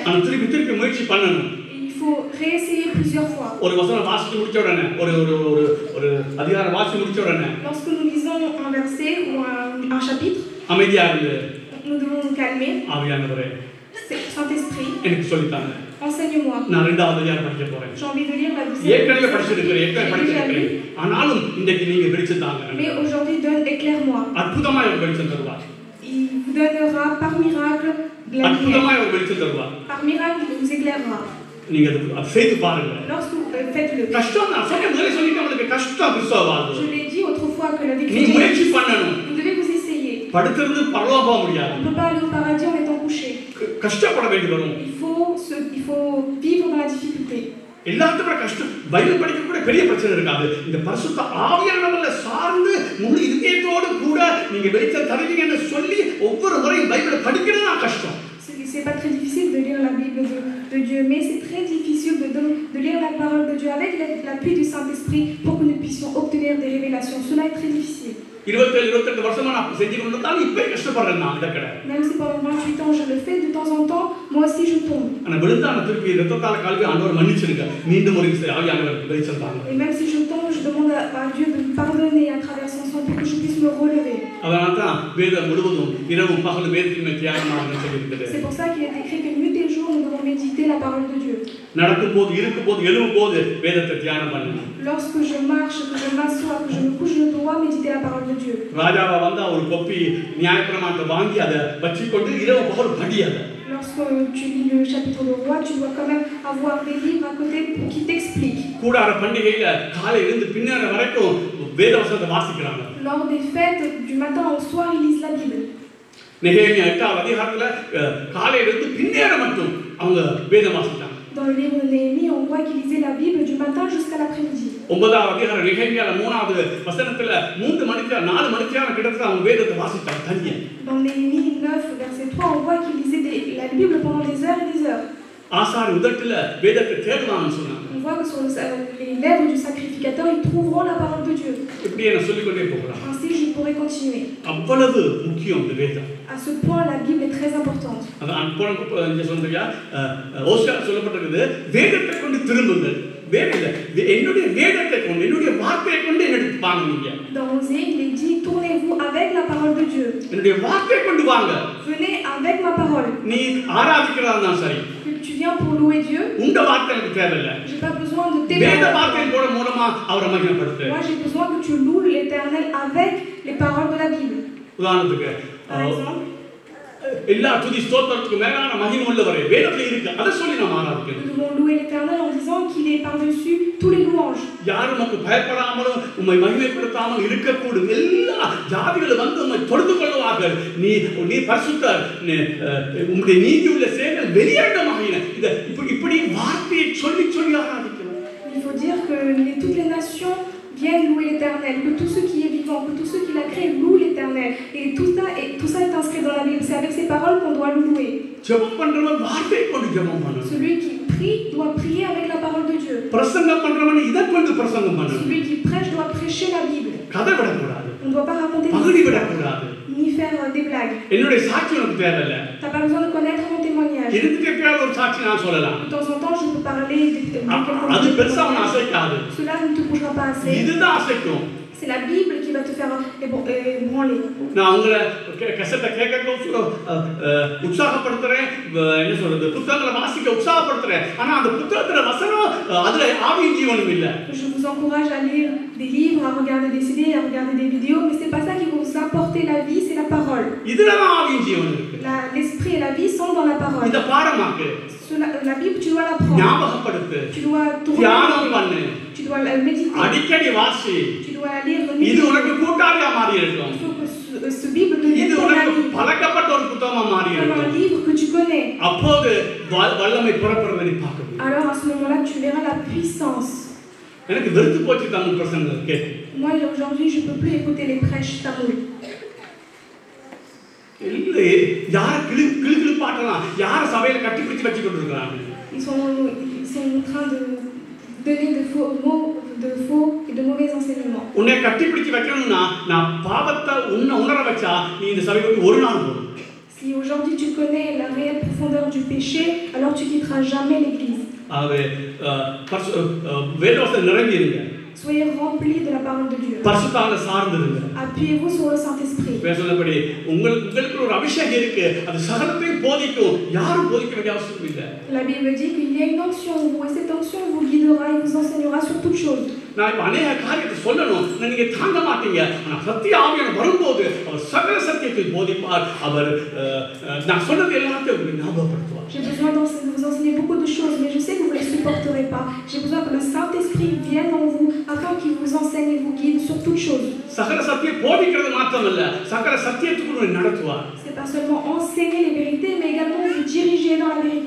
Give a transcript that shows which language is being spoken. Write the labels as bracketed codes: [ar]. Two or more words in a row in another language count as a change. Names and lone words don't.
[ta] ஆனா திருப்பி முயற்சி பண்ணணும். [fr] Il faut réessayer plusieurs fois. [ta] ஒரு வசனம் வாசிச்சு முடிச்ச உடனே ஒரு அதிகாரம் வாசிச்சு முடிச்ச உடனே [fr] Lorsque nous lisons un verset ou un chapitre, [ta] அமைதியா இருந்து [fr] nous devons nous calmer. [ta] ஆவியானவரே, [fr] Saint-Esprit, [ta] எனக்கு சொல்லித்தாங்க. [fr] enseigne-moi. [ta] நான் 2வது அதிகாரம் படிக்க போறேன். [fr] J'ai envie de lire la 12e. [ta] ஏற்கனவே படிச்சிருக்கிறேன். ஆனாலும் இன்றைக்கு நீங்க வெளிச்சத்தாங்க. [fr] Mais aujourd'hui, donne éclaire-moi. [ta] அற்புதமாய் ஒரு வெளிச்சம் தருவார். [fr] Il vous donnera par miracle de la lumière. [ta] அற்புதமாய் ஒரு வெளிச்சம் தருவார். [fr] Par miracle, il vous éclairera. [ta] நீங்க அதை செய்து பாருங்க. [fr] Lorsque vous faites-le. [ta] கஷ்டம் நான் சொன்னேன், முதல்ல சொல்லிட்டு உங்களுக்கு கஷ்டம் கிறிஸ்தவ வாழ்வு. [fr] Je l'ai dit autrefois que la vie [ta] நீ முயற்சி பண்ணணும். [fr] vous devez vous essayer. [ta] படுத்துறது பரலோகம் போக முடியாது. [fr] On ne peut pas aller au paradis en étant couché. [ta] கஷ்டப்பட வேண்டி வரும். [fr] Il faut vivre dans la difficulté. [ta] எல்லாத்துக்குமே கஷ்டம். பைபிள் படிக்க கூட பெரிய பிரச்சனை இருக்காது. இந்த பரிசுத்த ஆவியானவர்ல சார்ந்து முழு இதயத்தோடு கூட நீங்க வெளிச்சம் தருவீங்கன்னு சொல்லி ஒவ்வொரு முறையும் பைபிளை படிக்கிறது தான் கஷ்டம். [fr] C'est pas très difficile de lire la Bible de Dieu, mais c'est très difficile de lire la parole de Dieu avec l'appui du Saint-Esprit pour que nous puissions obtenir des révélations. Cela est très difficile. [ta] 27 வருஷமா நான் செஞ்சு கொண்டிருந்தாலும் இப்ப கஷ்டப்படுறேன் நான் இந்த கடை. [fr] Même si pendant 28 ans je le fais, de temps en temps, moi aussi je tombe. [ta] ஆனா விழுந்தான திருப்பி ரத்தத்தால கழுவி ஆண்டவர் மன்னிச்சிருங்க. மீண்டும் ஒரு ஆவியானவர் வெளிச்சம் தாங்க. [fr] Et même si je tombe, je demande à Dieu de me pardonner à travers son sang pour que je puisse me relever. [ta] அதனால தான் வேதம் முழுவதும் இரவும் பகலும் வேதத்தின் மேல் தியானமாக சொல்லியிருக்கிறது. [fr] C'est pour ça qu'il est écrit que nuit et jour nous devons méditer la parole de Dieu. [ta] நடக்கும் போது இருக்கும் போது எழும் போது வேதத்தை தியானம் பண்ணணும். [fr] Lorsque je marche, que je m'assois, que je me couche, je dois méditer la parole de Dieu. [ta] ராஜாவா வந்தா ஒரு கோப்பி நியாயப்பிரமாணத்தை வாங்கி அதை வச்சுக்கொண்டு இரவு பகல் படி அதை. [fr] Lorsque tu lis le chapitre de roi, tu dois quand même avoir des livres à côté qui t'expliquent. [ta] கூடார பண்டிகையில காலை எழுந்து பின்னேற வரைக்கும் வேத வசனத்தை வாசிக்கிறாங்க. [fr] Lors des fêtes du matin au soir, ils lisent la Bible. [ta] நெகேமியா 8வது அதிகாரத்துல காலையில இருந்து பின்னேற மட்டும் அவங்க வேதம் வாசிச்சாங்க. [fr] Dans le livre de Néhémie, on voit qu'ils lisaient la Bible du matin jusqu'à l'après-midi. [ta] 9வது அதிகாரம் நெகேமியால 3வது வசனத்துல 3 மணிக்கு 4 மணிக்கு கிட்டத்தட்ட அவங்க வேதத்தை வாசிச்சாங்க தனியா. [fr] Dans Néhémie 9 verset 3, on voit qu'ils lisaient la Bible pendant des heures et des heures. [ta] ஆசாரி உதட்டுல வேதத்தை தேடுவாங்கன்னு சொன்னாங்க. [fr] On vois que sur les lèvres du sacrificateur, ils trouveront la parole de Dieu. [ta] இப்படியே நான் சொல்லிக்கொண்டே போகலாம். [fr] Ainsi, je pourrais continuer. [ta] அவ்வளவு முக்கியம் இந்த வேதம். [fr] À ce point, la Bible est très importante. [ta] அதான் இங்க சொல்றீங்க ஓசியா சொல்லப்பட்டிருக்குது வேதத்தை கொண்டு திரும்புங்கள். வேற இல்ல என்னுடைய வேதத்தை கொண்டு என்னுடைய வார்த்தையை கொண்டு என்னிடத்து வாங்க நீங்க. [fr] Dans Osée, il est dit tournez-vous avec la parole de Dieu. [ta] என்னுடைய வார்த்தையை கொண்டு வாங்க. [fr] Venez avec ma parole. [ta] நீ ஆராதிக்கிறதா இருந்தா சரி. [fr] Tu viens pour louer Dieu. [ta] உங்க வார்த்தை எனக்கு தேவையில்லை. [fr] J'ai pas besoin de tes [ta] வேத [fr] paroles. [ta] வார்த்தையின் மூலமா அவரை மகிமைப்படுத்து. [fr] Moi, j'ai besoin que tu loues l'Éternel avec les paroles de la Bible. [ta] உதாரணத்துக்கு [fr] Par exemple, [ta] எல்லா துதி ஸ்தோத்திரத்துக்கு மேலான மகிமை உள்ளவரே வேதத்துல இருக்கு. அதை சொல்லி நாம் ஆராதிக்கணும். [fr] nous devons louer l'Éternel en disant qu'il est par-dessus tous les louanges. [ta] யாரும் உமக்கு பயப்படாமலும் உம்மை மகிமைப்படுத்தாமல் இருக்கக்கூடும். எல்லா ஜாதிகளும் வந்து உம்மை தொழுது கொள்வார்கள். நீ பரிசுத்தர், உம்முடைய நீதி உள்ள செயல்கள் வெளியரங்கமாகின. இப்படி வார்த்தையை சொல்லி சொல்லி ஆராதிக்கணும். [fr] Il faut dire que toutes les nations viennent louer l'Éternel, que tout ce qui est vivant, que tout ce qu'il a créé loue l'Éternel. Et tout ça est inscrit dans la Bible. C'est avec ces paroles qu'on doit le louer. [ta] ஜெபம் பண்றவன் வார்த்தையை கொண்டு ஜெபம் பண்ணணும். [fr] Celui qui prie doit prier avec la parole de Dieu. [ta] பிரசங்கம் பண்றவன் இதை கொண்டு பிரசங்கம் பண்ணணும். [fr] Celui qui prêche doit prêcher la Bible. [ta] கதை விடக்கூடாது. [fr] On ne doit pas raconter [ta] பகுடி [fr] des [ta] விடக்கூடாது. [fr] ni faire des blagues. [ta] என்னுடைய சாட்சி உனக்கு தேவையில்லை. [fr] Tu n'as pas besoin de connaître mon témoignage. [ta] எனக்கு எப்பயாவது ஒரு சாட்சி நான் சொல்லலாம். [fr] De temps en temps, je peux parler de quelqu'un. [ta] அது பெருசா உன்னை அசைக்காது. [fr] Cela ne te bougera pas assez. [ta] இதுதான் அசைக்கும். [fr] C'est la Bible qui va te faire branler. [ta] நான் உங்களை கசத்தை கேட்க உற்சாகப்படுத்துறேன். என்ன சொல்றது, புத்தகங்களை வாசிக்க உற்சாகப்படுத்துறேன். ஆனா அந்த புத்தகத்துல வசனம் அதுல ஆவியின் ஜீவனும் இல்லை. [fr] Je vous encourage à lire des livres, à regarder des CD, à regarder des vidéos, mais c'est pas ça qui va vous apporter la vie, c'est la parole. [ta] இதுலதான் ஆவியின் ஜீவன் இருக்கு. [fr] L'esprit et la vie sont dans la parole. [ta] இத பாடமாக்கு. [fr] La Bible, tu dois l'apprendre. [ta] ஞாபகப்படுத்து. [fr] Tu dois [ta] தியானம் பண்ணு. [fr] Tu dois la méditer. [ta] அடிக்கடி வாசி. [fr] Tu dois la lire. [ta] இது உனக்கு கூட்டாளியா மாறி இருக்கும். [fr] Il faut que ce Bible devienne ton ami. [ta] பழக்கப்பட்ட ஒரு புத்தகமா மாறி [fr] Comme un [ta] இருக்கும். [fr] livre que tu connais. [ta] அப்போது வல்லமை புறப்படுவதை நீ பார்க்க முடியும். [fr] Alors à ce moment-là, tu verras la puissance. [ta] எனக்கு வெறுத்து போச்சு தமிழ் பிரசங்கம் கேட்டு. [fr] Moi aujourd'hui, je peux plus écouter les prêches tamoul. [ta] இல்லை, யார கிளு பாட்டலாம், யார சபையில கட்டி பிடிச்சு வச்சு கொண்டிருக்கிறாங்க. [fr] Ils sont en train de donner de faux mots, de faux et de mauvais enseignements. [ta] உன்னை கட்டி பிடிச்சு வைக்கணும்னா நான் பாவத்தை உணர வச்சா நீ இந்த சபைக்கு ஒரு நாள் போடும். [fr] Si aujourd'hui tu connais la réelle profondeur du péché, alors tu quitteras jamais l'église. [ta] ஆவே வேதவசனம் நிரம்பி இருங்க. [fr] Soyez remplis de la parole de Dieu. [ta] பரிசுத்தாவில சார்ந்து இருங்க. [fr] Appuyez-vous sur le Saint-Esprit. [ta] பேசுனபடி உங்களுக்கு ஒரு அபிஷேகம் இருக்கு. அது சகலத்தையும் போதிக்கும். யாரும் போதிக்க வேண்டிய அவசியம் இல்லை. [fr] La Bible dit qu'il y a une onction en vous et cette onction vous guidera et vous enseignera sur toutes choses. [ta] நான் இப்ப அநேக காரியத்தை சொல்லணும், நீங்க தாங்க மாட்டீங்க. ஆனா சத்திய ஆவியானவர் வரும்போது அவர் சகல சத்தியத்தை போதிப்பார். அவர் நான் சொன்னது எல்லாத்தையும் உங்களுக்கு ஞாபகப்படுத்துவார். [fr] J'ai besoin de vous enseigner beaucoup de choses, mais je sais que vous ne les supporterez pas. J'ai besoin que le Saint-Esprit vienne en vous afin qu'il vous enseigne et vous guide sur toutes choses. [ta] சகல சத்தியம் போதிக்கிறது மாத்திரமல்ல, சகல சத்தியத்துக்குள்ள நடத்துவார். [fr] C'est pas seulement enseigner les vérités, mais également vous diriger dans la vérité.